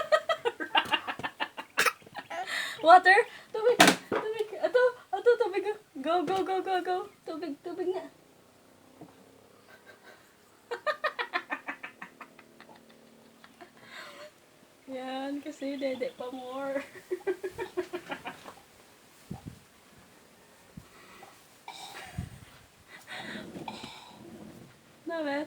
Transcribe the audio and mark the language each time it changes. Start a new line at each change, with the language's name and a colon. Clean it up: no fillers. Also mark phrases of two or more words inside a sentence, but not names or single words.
Filipino: Water? Tubig! Tubig! Ato! Tubig!
English: Go, go, go, go, go.
Filipino: Tubig, tubig na. Yan, kasi dede pa more. Dapat?